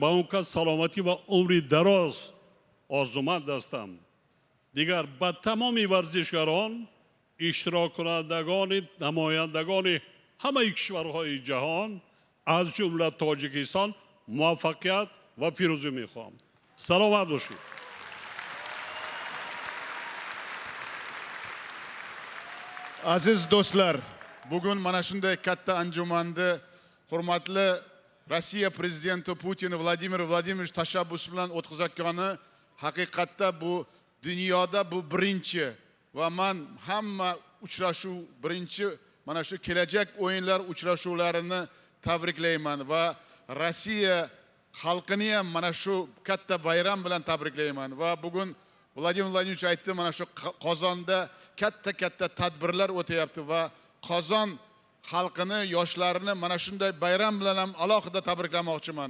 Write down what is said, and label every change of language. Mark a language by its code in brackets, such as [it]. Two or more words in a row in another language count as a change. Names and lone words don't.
[fa] با اون که سلامتی و عمر دراز آرزومند هستم. دیگر با تمام ورزشکاران، اشتراک کنندگان، نمایندگان همه کشورهای جهان از جمله تاجیکستان موفقیت و پیروزی میخوام. سلامت باشید. [uz] Aziz do'stlar, bugun mana shunday katta anjumanda hurmatli Rossiya prezidenti Putin Vladimir Vladimirovich tashabbus bilan o'tkazayotgani haqiqatda bu dunyoda bu birinchi va men hamma uchrashuv birinchi mana shu kelajak o'yinlar uchrashuvlarini tabriklayman va Rossiya xalqini ham mana shu katta bayram bilan tabriklayman va bugun Vladimir Vladimirovich aytdi, mana shu Qozonda katta tadbirlar o'tayapti va Qozon xalqini, yoshlarini mana shunday bayram bilan ham alohida tabriklamoqchiman.